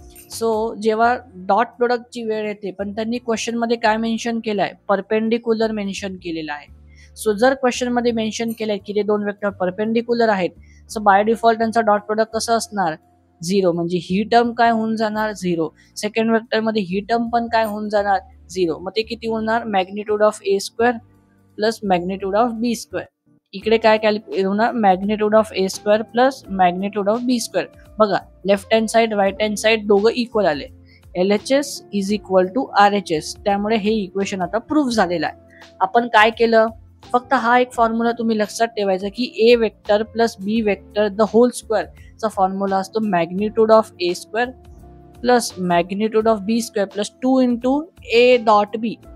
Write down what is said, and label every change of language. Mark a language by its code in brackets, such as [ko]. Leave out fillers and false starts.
[mr] So जेव्हा dot प्रोडक्टची वेळ येते, पण त्यांनी क्वेश्चन मध्ये काय मेन्शन केलं आहे? परपेंडिक्युलर मेन्शन केलेलं आहे. सो जर क्वेश्चन मध्ये मेन्शन केलंय की ते दोन वेक्टर परपेंडिक्युलर आहेत, सो बाय डिफॉल्ट त्यांचा डॉट प्रोडक्ट कसं असणार? 0. म्हणजे ही टर्म काय होऊन जाणार? 0. सेकंड वेक्टर मध्ये ही टर्म पण काय होऊन जाणार? 0. मग ते किती होणार? [en] Magnitude of A square plus magnitude of B square. [mr] इकडे काय कॅल्क्युलेट होणार? [en] Magnitude of A square plus magnitude of B square. [mr] बघा, [en] left hand side right hand side [mr] दोघं इक्वल आले. [en] LHS is equal to RHS. [mr] त्यामुळे हे equation आता prove झालेलं आहे. आपण काय केलं? फक्त हा एक फॉर्म्युला तुम्ही लक्षात ठेवायचा की [en] A vector plus B vector the whole square [mr] चा फॉर्म्युला असतो [en] Magnitude of A square plus magnitude of B square plus 2 into A dot B.